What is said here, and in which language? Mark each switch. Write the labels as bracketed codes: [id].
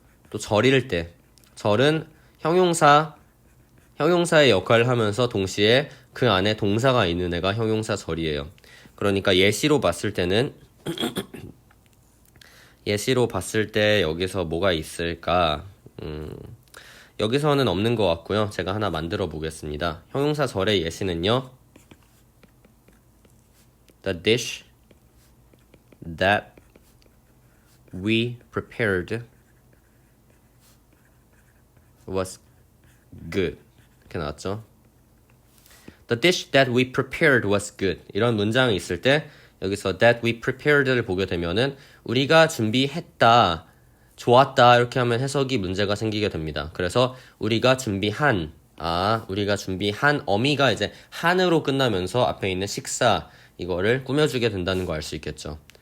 [ko] 또 절일 때, 절은 형용사의 역할을 하면서 동시에 그 안에 동사가 있는 애가 형용사 절이에요. 그러니까 예시로 봤을 때는 예시로 봤을 때 여기서 뭐가 있을까? 여기서는 없는 것 같고요. 제가 하나 만들어 보겠습니다. 형용사 절의 예시는요. [en] The dish that we prepared was good. [ko] 이렇게 나왔죠. [en] The dish that we prepared was good. [ko] 이런 문장이 있을 때 여기서 [en] that we prepared [ko] 를 보게 되면은 우리가 준비했다, 좋았다 이렇게 하면 해석이 문제가 생기게 됩니다. 그래서 우리가 준비한 어미가 이제 한으로 끝나면서 앞에 있는 식사 이거를 꾸며주게 된다는 거 알 수 있겠죠.